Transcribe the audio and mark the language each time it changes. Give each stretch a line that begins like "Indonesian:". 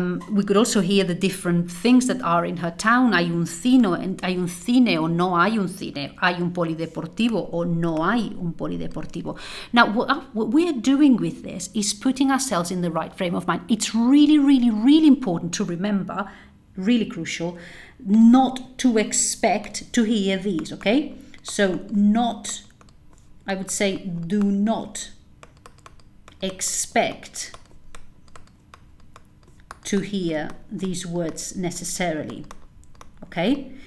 English: We could also hear the different things that are in her town.
Spanish: Hay un cine o no hay un cine. Hay un polideportivo o no hay un polideportivo.
English: Now, what we are doing with this is putting ourselves in the right frame of mind. It's really, really, really important to remember, really crucial, not to expect to hear these, okay? So I would say, do not expect to hear these words necessarily, okay?